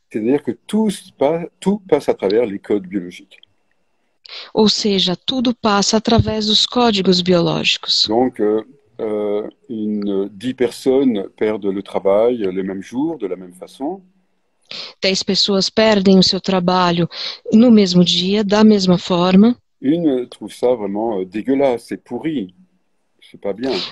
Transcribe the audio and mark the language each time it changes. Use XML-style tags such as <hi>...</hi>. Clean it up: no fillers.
<fr>C'est-à-dire que tout passe à travers les codes biologiques.</fr> <pt>Ou seja, tudo passa através dos códigos biológicos.</pt> <fr>Donc, 10 personnes perdent le travail le même jour, de la même façon.</fr> <pt>10 pessoas perdem o seu trabalho no mesmo dia, da mesma forma.</pt> <fr>Une trouve ça vraiment dégueulasse, c'est pourri, c'est pas bien.</fr>